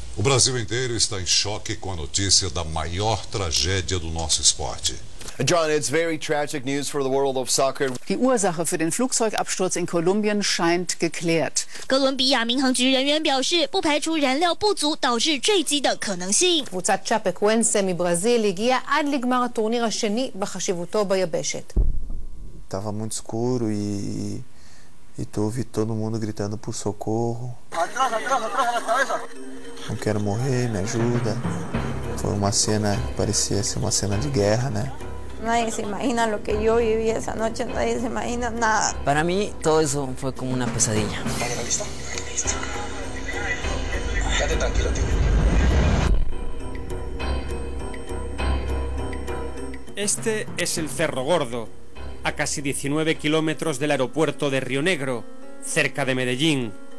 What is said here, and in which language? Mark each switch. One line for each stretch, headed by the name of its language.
Portuguese: O Brasil inteiro está em choque com a notícia da maior tragédia do nosso esporte.
English: John, it's very tragic news for the world of soccer.
German: Die Ursache für den Flugzeugabsturz in Kolumbien scheint geklärt.
Chinese: 哥伦比亚民航局人员表示，不排除燃料不足导致坠机的可能性。
Hebrew: קבוצת צ'אפקוואנסה מברזיל הגיעה עד לגמר הטורניר השני בחשיבותו ביבשת.
Portuguese: estava muito escuro e tu ouvi todo mundo gritando por socorro.
Spanish: Atrás, atrás, atrás a la cabeza.
Portuguese: Não quero morrer, me ajuda. Foi uma cena, parecia ser uma cena de guerra, né?
Spanish: Nadie se imagina lo que yo viví esa noche, nadie se imagina nada. Para mí todo eso fue como una pesadilla. ¿Listo? Listo. Quédate tranquilo, tío. Este es el Cerro Gordo, a casi 19 kilómetros del aeropuerto de Río Negro, cerca de Medellín.